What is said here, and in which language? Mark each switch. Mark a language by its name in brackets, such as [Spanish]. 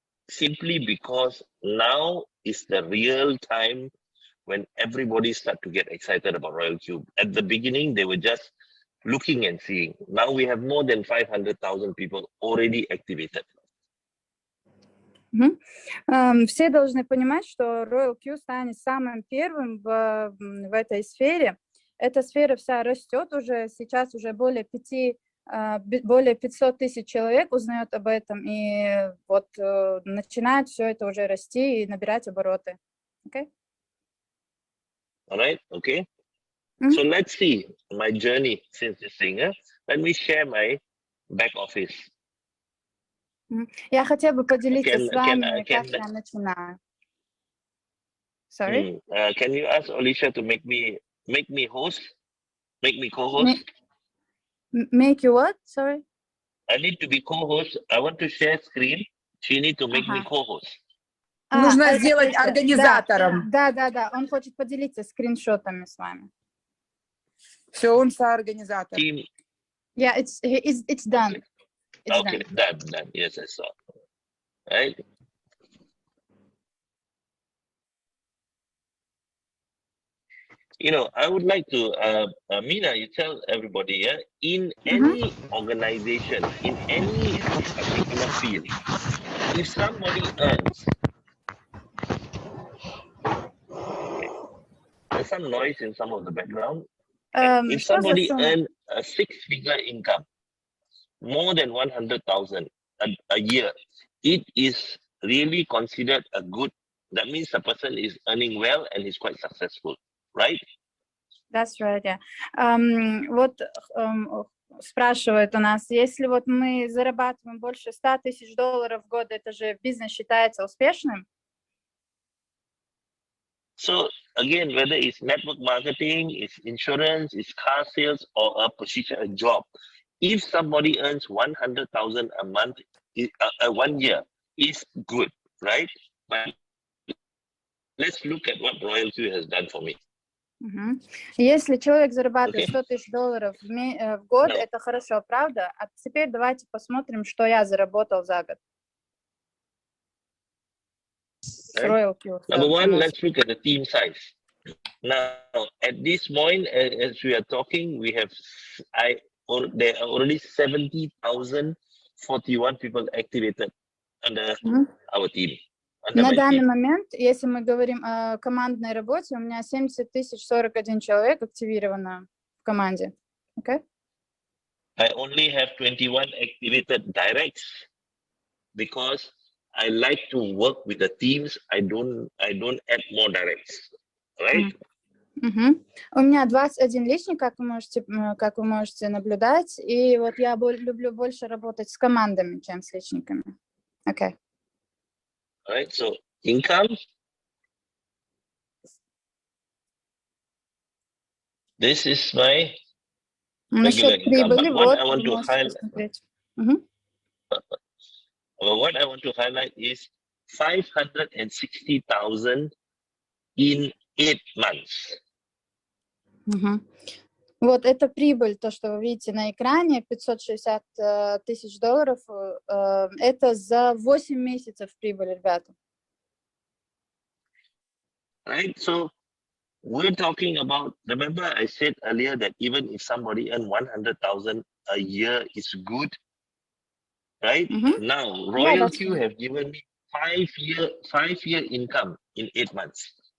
[English] Simply because now is the real time when everybody start to get excited about RoyalQ. At the beginning, they were just looking and seeing. Now we have more than 500,000 people already activated. [Russian] Все должны понимать, что RoyalQ станет самым первым в этой сфере. Эта сфера вся растет уже, сейчас уже более 500 тысяч человек узнают об этом, и вот начинает все это уже расти и набирать обороты. [English] Okay? All right, okay. So let's see my journey since this thing. Let me share my back office. [Russian] Я хотела бы поделиться с вами, как я начинаю. [English] Sorry? Can you ask Alicia to make me host? Make me co-host? Make you what? Sorry? I need to be co-host. I want to share screen. She need to make me co-host. [Russian] Нужно сделать организатором. Да. Он хочет поделиться скриншотами с вами. Все, он соорганизатор. [English] Yeah, it's done. Okay, done. Yes, I saw. Right. You know, I would like to, Mina, you tell everybody, in any organization, in any particular field, if somebody earns, there's some noise in some of the background. If somebody earns a 6-figure income, more than 100,000 a year, it is really considered a good. That means the person is earning well and is quite successful, right? That's right, yeah. [Russian] Вот спрашивают у нас, если вот мы зарабатываем больше $100 тысяч в год, это же бизнес считается успешным? [English] So again, whether it's network marketing, it's insurance, it's car sales, or a position, a job, if somebody earns 100,000 a month, 1 year, is good, right? But let's look at what RoyalQ has done for me. [Russian] Если человек зарабатывает 100 тысяч долларов в год, это хорошо, правда? А теперь давайте посмотрим, что я заработал за год. [English] Right? Number one, let's look at the team size. Now, at this point, as we are talking, we have, there are already 70,041 people activated under our team. [Russian] На данный момент, если мы говорим о командной работе, у меня 70 041 человек активировано в команде. [English] Okay? I only have 21 activated directs because I like to work with the teams. I don't add more directs, right? [Russian] У меня 21 личник, как вы можете наблюдать, и вот я люблю больше работать с командами, чем с личниками. [English] Okay. Right, so income. This is my regular income. But what I want to highlight, what I want to highlight is 560,000 in 8 months. [Russian] Вот это прибыль, то, что вы видите на экране, 560 тысяч долларов, это за 8 месяцев прибыль, ребята. [English] Right, so we're talking about, remember I said earlier that even if somebody earns 100,000 a year is good, right? Now, RoyalQ have given me 5-year income in 8 months.